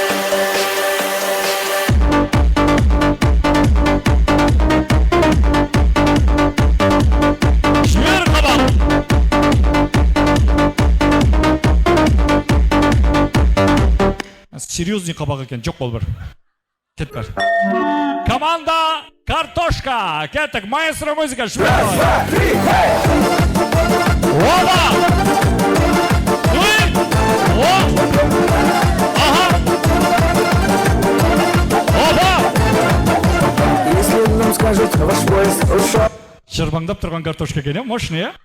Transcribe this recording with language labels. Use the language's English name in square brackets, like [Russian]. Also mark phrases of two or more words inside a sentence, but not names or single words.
[Kazakh] Жібер қабақ! Серьезный қабақ екен, жоқ бол бір. Кет бар. [Russian] Команда картошка. [Kazakh] Кеттік, [Russian] маэстро музыка. Оба! Оба! Если нам скажут, ваш поезд ушел. [Kazakh] Жырбаңдап тұрған картошка екен, мощный, е?